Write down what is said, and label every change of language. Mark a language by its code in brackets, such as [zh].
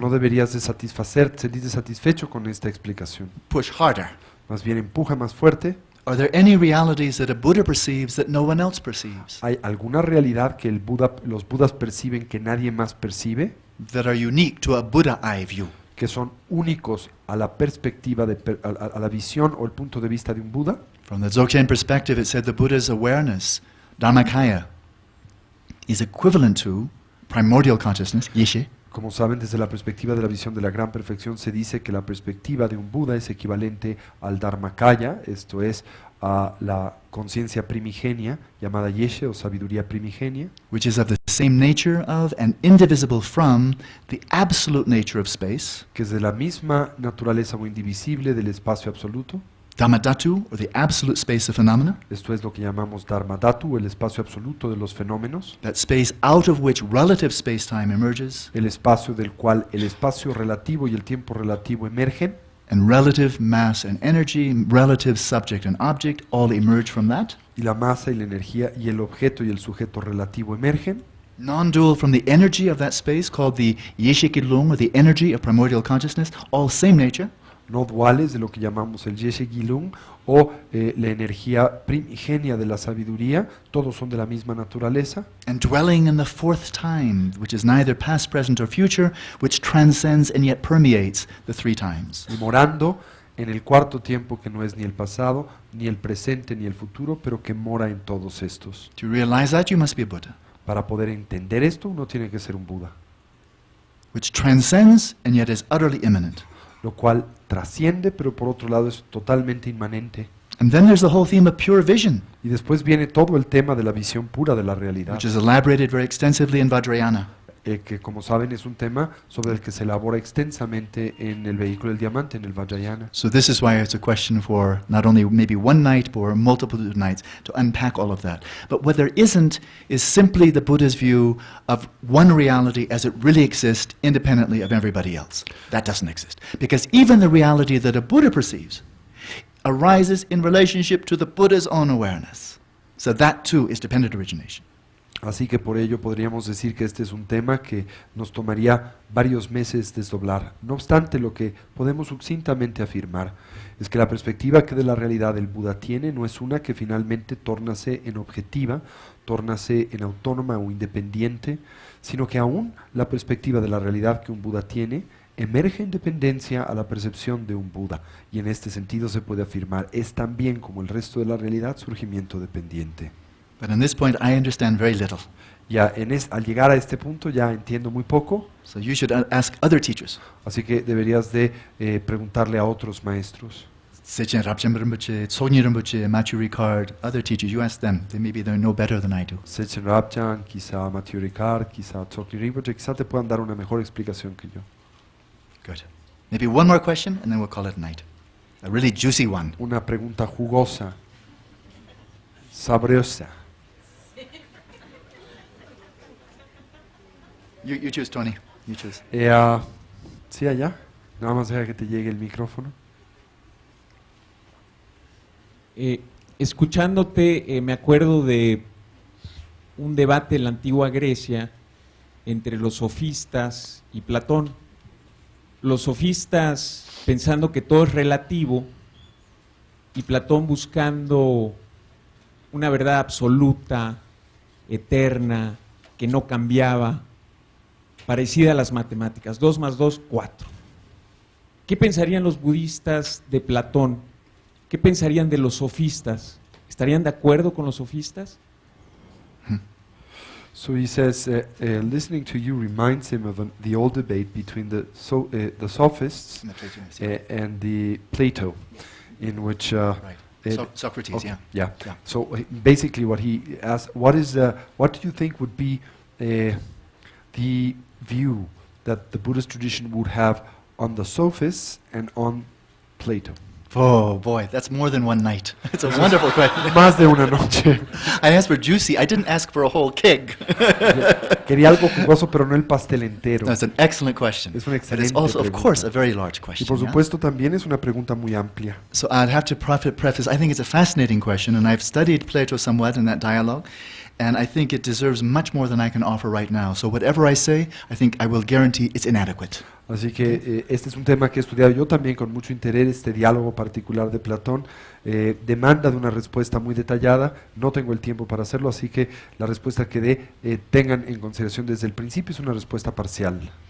[es] no deberías de sentirte satisfecho con esta explicación. [en] Push harder. [es] Más bien empuja más fuerte. [en] Are there any realities that a Buddha perceives that no one else perceives, [es] ¿Hay alguna realidad que los Budas perciben que nadie más percibe? [en] that are unique to a Buddha eye view? [es] Que son únicos a la perspectiva, a la visión o el punto de vista de un Buda. [en] From the Dzogchen perspective, it said the Buddha's awareness, Dharmakaya, is equivalent to primordial consciousness, Yeshe, [es] Como saben, desde la perspectiva de la visión de la gran perfección se dice que la perspectiva de un Buda es equivalente al Dharmakaya, esto es, a la conciencia primigenia, llamada Yeshe o sabiduría primigenia, [en] which is of the same nature of and indivisible from the absolute nature of space, [es] que es de la misma naturaleza o indivisible del espacio absoluto. [en] Dhammadhatu, or the absolute space of phenomena, [es] Esto es lo que llamamos Dharmadhatu, el espacio absoluto de los fenómenos, [en] that space out of which relative space-time emerges, [es] el espacio del cual el espacio relativo y el tiempo relativo emergen, [en] and relative mass and energy, relative subject and object, all emerge from that. [es] y la masa y la energía y el objeto y el sujeto relativo emergen, [en] Non-dual from the energy of that space, called the Yeshikilung, or the energy of primordial consciousness, all same nature, [es] no duales de lo que llamamos el Yeshe Gilung o la energía primigenia de la sabiduría, todos son de la misma naturaleza, [en] and dwelling in the fourth time, which is neither past, present, or future, which transcends and yet permeates the three times. [es] y morando en el cuarto tiempo que no es ni el pasado, ni el presente, ni el futuro, pero que mora en todos estos. [en] To realize that, you must be a Buddha, [es] Para poder entender esto, uno tiene que ser un Buda, [en] which transcends and yet is utterly immanent. [es] lo cual trasciende, pero por otro lado es totalmente inmanente. [en] And then there's the whole theme of pure vision, [es] Y después viene todo el tema de la visión pura de la realidad, [en] which is elaborated very extensively in Vajrayana. [es] que como saben es un tema sobre el que se elabora extensamente en el vehículo del diamante, en el Vajrayana. [en] So this is why it's a question for not only maybe one night, but multiple nights to unpack all of that. But what there isn't is simply the Buddha's view of one reality as it really exists independently of everybody else. That doesn't exist. Because even the reality that a Buddha perceives arises in relationship to the Buddha's own awareness. So that too is dependent origination. [es] Así que por ello podríamos decir que este es un tema que nos tomaría varios meses desdoblar. No obstante, lo que podemos sucintamente afirmar es que la perspectiva que de la realidad el Buda tiene no es una que finalmente tórnase en objetiva, tórnase en autónoma o independiente, sino que aún la perspectiva de la realidad que un Buda tiene emerge en dependencia a la percepción de un Buda, y en este sentido se puede afirmar es también como el resto de la realidad surgimiento dependiente. [en] But in this point, I understand very little. [es] Ya al llegar a este punto ya entiendo muy poco, [en] So you should ask other teachers. [es] así que deberías de preguntarle a otros maestros. [en] Sechen Rabchen Rinpoche, Tsogni Rinpoche, Machu Ricard, other teachers, you ask them. Maybe they know better than I do. [es] Sechen Rabchan, quizá Matthew Ricard, quizá Tsogni Rinpoche, quizá te puedan dar una mejor explicación que yo. [en] Good. Maybe one more question and then we'll call it a night. A really juicy one. [es] Una pregunta jugosa, sabrosa. [en] You choose, Tony. You choose. [es] Sí, allá. Nada más deja que te llegue el micrófono. Escuchándote, me acuerdo de un debate en la antigua Grecia entre los sofistas y Platón. Los sofistas pensando que todo es relativo y Platón buscando una verdad absoluta, eterna, que no cambiaba, parecida a las matemáticas, 2 más 2, 4. ¿Qué pensarían los budistas de Platón? ¿Qué pensarían de los sofistas? ¿Estarían de acuerdo con los sofistas? [en] So he says, listening to you reminds him of the old debate between the sophists and the Plato, in which Socrates, okay, yeah. yeah. So basically, what he asked, what do you think would be the view that the Buddhist tradition would have on the sophists and on Plato? Oh boy, that's more than one night. It's a wonderful question. [es] Más de una noche. [en] I asked for juicy. I didn't ask for a whole keg. [es] Quería algo jugoso, pero no el pastel entero. [en] That's an excellent question. [es] Es una [en] But it's [es] excelente [en] also, of [es] pregunta. [en] course, a very large [es] Y [en] question. [es] por [en] yeah? [es] supuesto también es una pregunta muy amplia. [en] So I'd have to preface, I think it's a fascinating question, and I've studied Plato somewhat in that dialogue, and I think it deserves much more than I can offer right now. So whatever I say, I think I will guarantee it's inadequate. [es] Así que este es un tema que he estudiado yo también con mucho interés. Este diálogo particular de Platón demanda de una respuesta muy detallada. No tengo el tiempo para hacerlo, así que la respuesta que dé tengan en consideración desde el principio es una respuesta parcial.